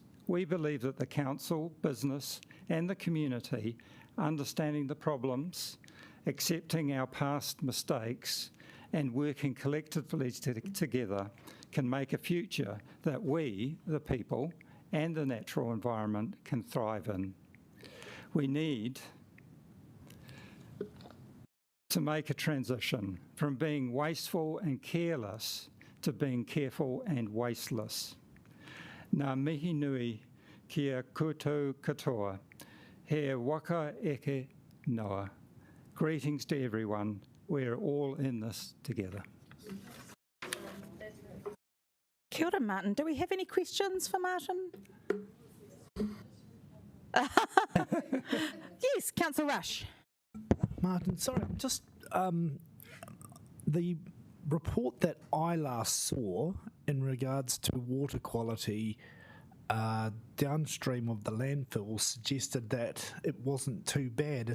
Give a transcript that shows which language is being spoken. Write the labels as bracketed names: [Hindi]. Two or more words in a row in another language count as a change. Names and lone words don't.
[English] We believe that the council, business and the community, understanding the problems, accepting our past mistakes and working collectively together can make a future that we, the people, and the natural environment can thrive in. We need to make a transition from being wasteful and careless to being careful and wasteless. [Māori] Ngā mihi nui kia koutou katoa, he waka eke noa. [English] Greetings to everyone. We're all in this together. [Māori] Kia ora, Martin. [English] Do we have any questions for Martin? Yes, Councillor Rush. Martin, sorry, just the report that I last saw in regards to water quality downstream of the landfill suggested that it wasn't too bad.